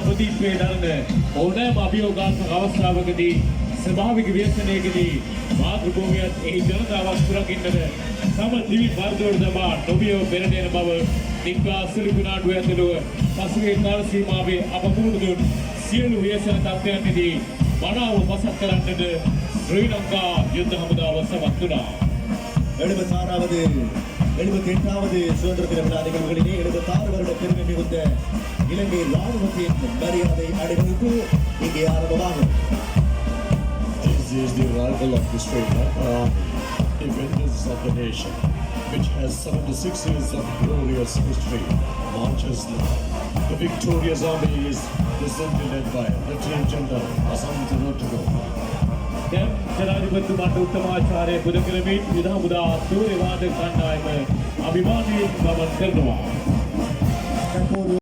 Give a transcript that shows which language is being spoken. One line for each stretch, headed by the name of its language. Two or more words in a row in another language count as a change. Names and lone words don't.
Sinhala: ප්‍රතිප්‍රේ දරන ඕනෑම අභියෝගාත්මක අවස්ථාවකදී ස්වභාවික ව්‍යසනයකදී මාතෘභූමියත් එහි ජනතාවක් සුරකින්නට තම දිවි වර්ධවට දමා නොබියව පෙරට යන බව නික්ලා සිලිපිනාඩුව ඇතුළුව පසුගිය කාල සීමාවේ අප පුහුණු දුන් සියලු ව්‍යසන තත්ත්වයන්දී මනාව පසක් කරන්නට ශ්‍රී ලංකා යුද හමුදාව සමත් වුණා.
Tamil: 76வது 78வது சுதந்திர தின விழா நிகழ்வுகளிலே 76 வருட பெருமை மிகுந்த இலங்கை ராணுவத்தின் மரியாதை அணிவகுப்பு இங்கே ஆரம்பமாகும்.
English: This is the arrival of the Sri Lanka Army, defenders of the nation, which has 76 years of glorious history, marches now. The victorious army is presently led by Lieutenant General Lasantha Rottigo.
Sinhala: දැන් ජනාධිපතිතුමාට උත්තමාචාරය පුද කරමින් යුද හමුදා තෝරවාදක කණ්ඩායම අභිමානයෙන් ගමන් කරනවා.